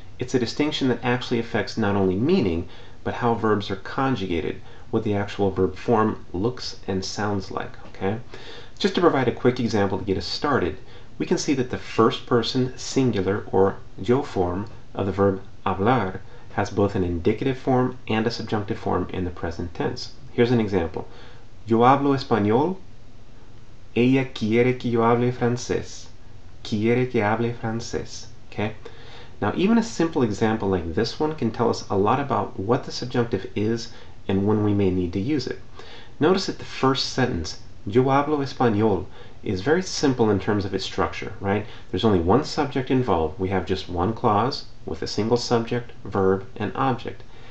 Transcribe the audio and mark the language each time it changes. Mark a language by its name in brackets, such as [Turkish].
[English] It's a distinction that actually affects not only meaning, but how verbs are conjugated, what the actual verb form looks and sounds like, okay? Just to provide a quick example to get us started, we can see that the first person singular or yo form of the verb hablar has both an indicative form and a subjunctive form in the present tense. Here's an example. [Spanish] Yo hablo español. Ella quiere que yo hable francés. Quiere que hable francés. [English] Okay? Now, even a simple example like this one can tell us a lot about what the subjunctive is and when we may need to use it. Notice that the first sentence, [Spanish] Yo hablo español, [English] is very simple in terms of its structure, right? There's only one subject involved. We have just one clause with a single subject, verb, and object.